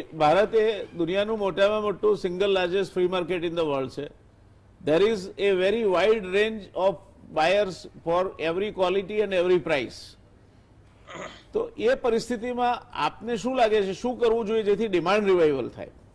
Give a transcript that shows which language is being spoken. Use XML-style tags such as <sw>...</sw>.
<gu>ભારત એ દુનિયાનું મોટામાં મોટું</gu> <en>single largest free market in the world</en> <gu>છે.</gu> <en>there is a very wide range of buyers for every quality and every price.</en> <gu>તો એ પરિસ્થિતિમાં આપને શું લાગે છે, શું કરવું જોઈએ જેથી ડિમાન્ડ રિવાઇવલ થાય?</gu>